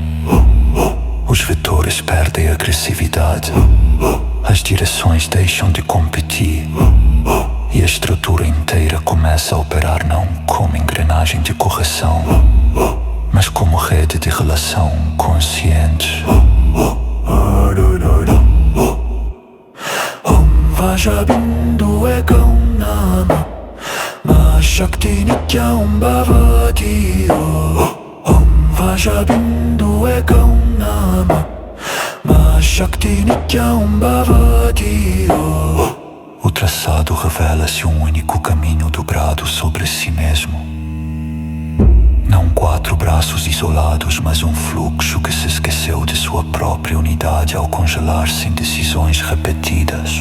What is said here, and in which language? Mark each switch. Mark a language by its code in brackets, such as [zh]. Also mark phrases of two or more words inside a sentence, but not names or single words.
[pt] Os vetores perdem agressividade. As direções deixam de competir. E a estrutura inteira começa a operar não como engrenagem de correção, mas como rede de relação consciente. [sa] Om Vajabindu Ekam Nama Ma Shakti Nityam Bhavati. Om Vajabindu Ekam Nama Ma Shakti Nityam Bhavati. [pt] O traçado revela-se um único caminho dobrado sobre si mesmo. Não 4 braços isolados, mas um fluxo que se esqueceu de sua própria unidade ao congelar-se em decisões repetidas.